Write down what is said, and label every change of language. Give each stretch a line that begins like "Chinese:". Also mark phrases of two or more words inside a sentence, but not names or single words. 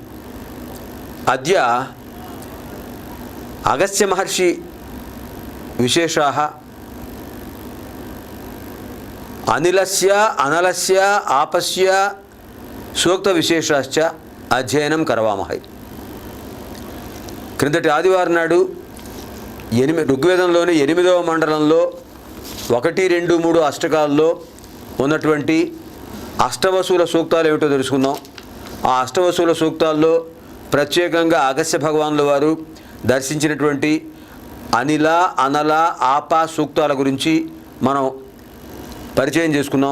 Sanskrit: अद्य अगस्त्य महर्षि विशेषाः अनिलस्य अनलस्य आपस्य सूक्त विशेषाश्च अध्ययनं करवामहे.
Telugu: క్రిందటి ఆదివారం నాడు ఋగ్వేదంలోని 8వ మండలంలో 1, 2, 3 అష్టకాల్లో ఉన్నటువంటి అష్టవసుల సూక్తాలు ఏమిటో తెలుసుకుందాం. ఆ అష్టవసుల సూక్తాల్లో ప్రత్యేకంగా అగస్త్య భగవానుల వారు దర్శించినటువంటి అనిల అనల ఆప సూక్తాల గురించి మనం పరిచయం చేసుకున్నాం.